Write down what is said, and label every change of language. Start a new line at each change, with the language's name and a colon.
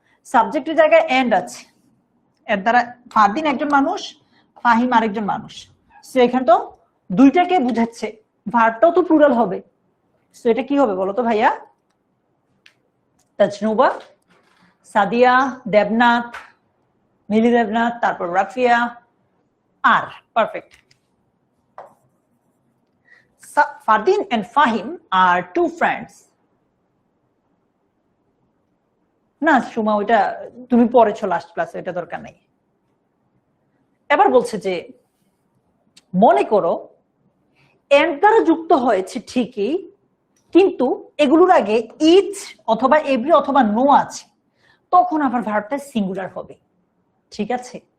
Bangla: সাবজেক্টের জায়গায় এন্ড আছে, এর দ্বারা ফারদিন একজন মানুষ, ফাহিম আরেকজন মানুষ, সো এখানে তো দুইটাকে বুঝাচ্ছে, ভার্বটাও তো প্লুরাল হবে। সো এটা কি হবে বলো তো ভাইয়া? তাজনুবা, সাদিয়া, দেবনাথ, মিলি দেবনাথ, তারপর রাফিয়া, আর perfect.
English: Fardin and Fahim are two friends.
Bangla: না সুমা, ওইটা তুমি পড়েছো লাস্ট ক্লাসে, এটা দরকার নাই। এবার বলছে যে মনে করো এন্ড দ্বারা যুক্ত হয়েছে ঠিকই, কিন্তু এগুলোর আগে ইচ অথবা এভরি অথবা নো আছে, তখন আবার ভার্বটা সিঙ্গুলার হবে, ঠিক আছে?